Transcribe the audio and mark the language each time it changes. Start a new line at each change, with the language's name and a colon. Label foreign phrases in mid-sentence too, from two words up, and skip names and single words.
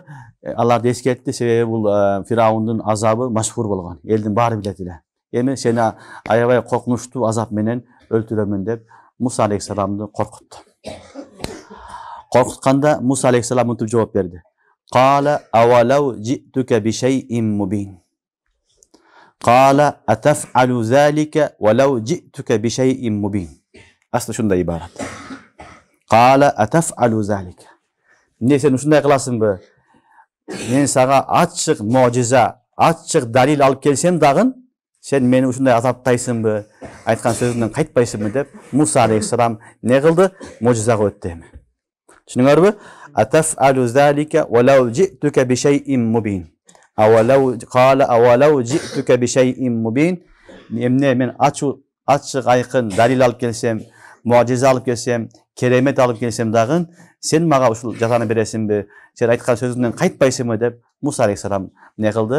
Kyrgyz: Аларды эскертти, себеби бул Фираундун азабы машхур болгон. Элдин баары билет эле. Эми сени аябай коркунучтуу азап менен өлтүрөмүн деп Муса алейхисаламды коркутту. Коркутканда Муса алейхисалам мынтип жооп берди.
Arabic: قال أولو جئتك بشيء مبين. قال أتفعل ذلك ولو جئتك بشيء مبين.
Kyrgyz: Асты ушундай ибарат.
Arabic: قال أتفعل ذلك.
Kyrgyz: Эмне сен ушундай кыласыңбы? Мен сага ачык можиза, ачык далил алып келсем дагы, сен мени ушундай азаптайсыңбы? Айткан сөзүңдөн кайтпайсыңбы деп Муса алейхисалам не кылды? Можизага өттү эми. Түшүнүңөрбү?
Arabic: أتفعل ذلك ولو جئتك بشيء مبين. قال أولو جئتك بشيء مبين.
Kyrgyz: Эмне мен ачык айкын далил алып келсем, можиза алып келсем, керемет алып келсем дагы, сен мага ушул жазаны бересиңби? Сен айткан сөзүңдөн кайтпайсыңбы деп Муса алейхисалам не кылды?